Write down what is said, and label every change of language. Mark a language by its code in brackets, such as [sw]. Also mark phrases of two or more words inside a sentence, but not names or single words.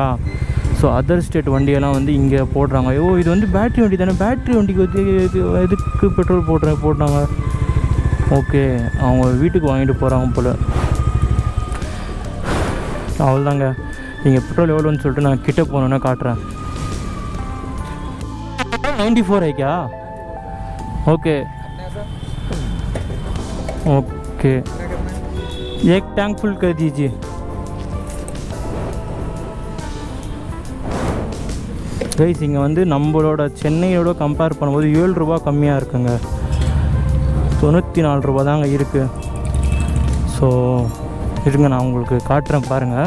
[en] so other state [ta] வண்டியெல்லாம் வந்து இங்கே போடுறாங்க. இது வந்து பேட்ரி வண்டி தானே, பேட்ரி வண்டிக்கு வந்து எதுக்கு பெட்ரோல் போடுறாங்க? ஓகே, அவங்க வீட்டுக்கு வாங்கிட்டு போகிறாங்க போல். அவ்வளோதாங்க. இங்கே பெட்ரோல் எவ்வளோன்னு சொல்லிட்டு நான் கிட்டே போனோன்னா காட்டுறேன். [hi] 94 है क्या? [en] okay okay, [hi] एक [en] tank full [hi] कर दीजिए. [ta] கைஸ் இங்கே வந்து நம்மளோட சென்னையோட கம்பேர் பண்ணும்போது 7 ரூபா கம்மியாக இருக்குங்க. 94 ரூபா தாங்க இருக்குது. ஸோ இருங்க, நான் உங்களுக்கு காட்டுறேன் பாருங்கள்.